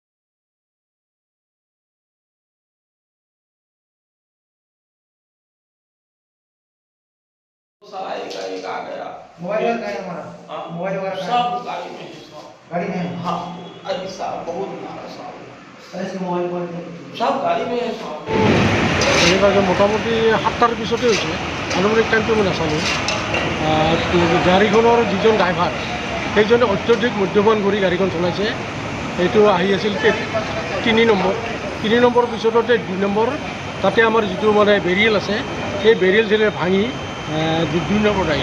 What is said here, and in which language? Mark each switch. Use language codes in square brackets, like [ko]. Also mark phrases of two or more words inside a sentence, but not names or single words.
[hi] सारा एक आ गया। मोबाइल का है हमारा। हाँ मोबाइल वगैरह सब गाड़ी में है। गाड़ी में है। हाँ अभी साहब बहुत मारा साहब इसके मोबाइल पर सब गाड़ी में है साहब। [as] মোটামুটি ৭টাৰ পিছতে হৈছে। আনুমানিক টাইমটো মই নাচালোঁ। গাড়ীখনৰ যিজন ড্ৰাইভাৰ সেইজনে অত্যধিক মদ্যপান কৰি গাড়ীখন চলাইছে। এইটো আহি আছিল ৩ নম্বৰ পিছতে ২ নম্বৰ তাতে আমাৰ যিটো মানে বেৰিয়েল আছে সেই বেৰিয়েল ভাঙি ২ নম্বৰত আহিল।